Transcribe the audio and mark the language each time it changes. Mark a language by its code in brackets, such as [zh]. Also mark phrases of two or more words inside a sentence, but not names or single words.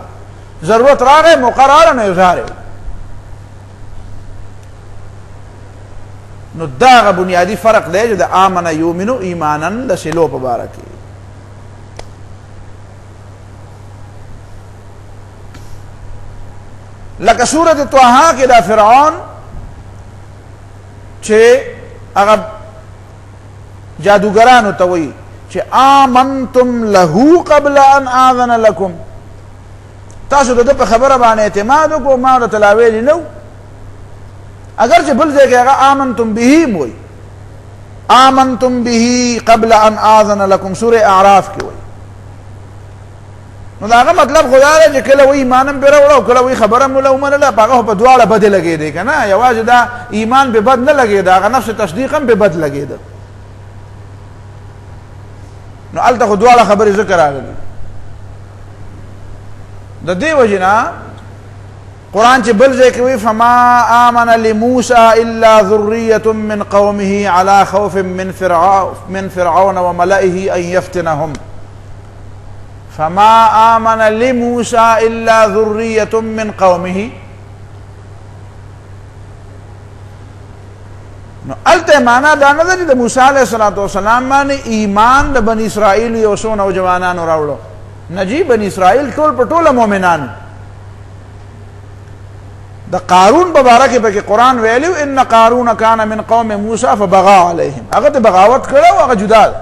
[ps] ضرورت راغی، موقع راغله، نو اظهار وي. نو دا هغه بنیادي فرق دی چې د [ar] آمن یؤمنو ایمانا [ps] د صلو په باره کې. لکه سورة طه کې دا فرعون چې هغه جادوګرانو ته وایي چې [ar] آمنتم له قبل ان آذن لكم، [ps] تاسو د ده په خبره باندې اعتماد وکړو، ما ورته لا ویلي نه و. اگر چې بل ځای کې هغه [ar] آمنتم به [ps] م وایي، [ar] آمنتم به قبل ان آذن لكم، سورة اعراف [ps] کې وایي. نو دا هغه مطلب خو دا دی چې کله وایي ایمان هم پرې راوړه او کله وایي خبره مو له ومنله، په هغه خو په دواړه بدې لګېدی که نه، یوازې دا ایمان پې بد نه لګېده، هغه نفس تصدیق هم پې بد لګېده. نو هلته خو دواړه خبرې ذکر راغلي. د دې وجې نه قرآن چې بل ځای کې وایي [ar] فما آمن لموسى الا ذرية من قومه على خوف من فرعون وملئه ان يفتنهم، فما آمن لموسى الا ذرية من قومه. [ps] نو الته معنا دا نه ده چې د موسی [ar] علیه السلام [ps] باندې ایمان د بني اسرائیل یو څو نوجوانانو راوړو، نجی بني اسرائیل ټول په ټوله مؤمنان. د قارون په باره کې پکې قرآن ویلو [ar] ان قارون کان من قوم موسی فبغى علیهم، [ps] هغه ته بغاوت کړو، هغه جدا ده.